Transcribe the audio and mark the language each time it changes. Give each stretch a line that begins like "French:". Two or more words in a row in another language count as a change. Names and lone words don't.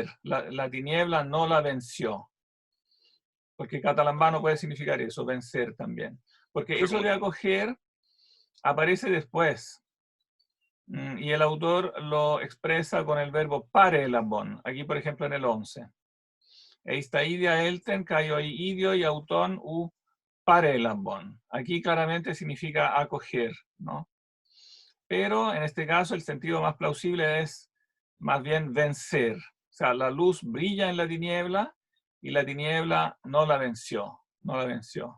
Spanish: La tiniebla no la venció. Porque catalambano puede significar eso, vencer también. Porque eso de acoger aparece después. Y el autor lo expresa con el verbo parelabon, aquí por ejemplo en el 11.
Greek: εἰς τὰ ἴδια ἦλθεν, καὶ οἱ ἴδιοι αὐτὸν οὐ παρέλαβον.
Spanish: Aquí claramente significa acoger, ¿no? Pero en este caso el sentido más plausible es más bien vencer. O sea, la luz brilla en la tiniebla y la tiniebla no la venció, no la venció.